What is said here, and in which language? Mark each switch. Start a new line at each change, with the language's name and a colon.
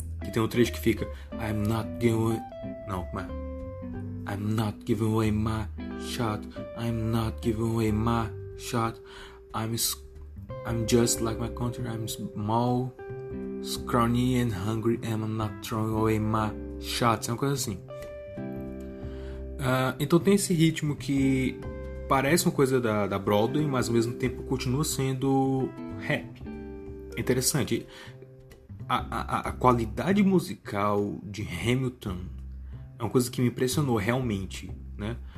Portuguese: Que tem um trecho que fica
English: I'm not giving...
Portuguese: Não, como é?
English: I'm not giving away my shot. I'm not giving away my shot. I'm just like my country. I'm small, scrawny and hungry, and I'm not throwing away my shots.
Portuguese: É uma coisa assim. Então tem esse ritmo que parece uma coisa da Broadway, mas ao mesmo tempo continua sendo rap. Interessante. A qualidade musical de Hamilton é uma coisa que me impressionou realmente, né?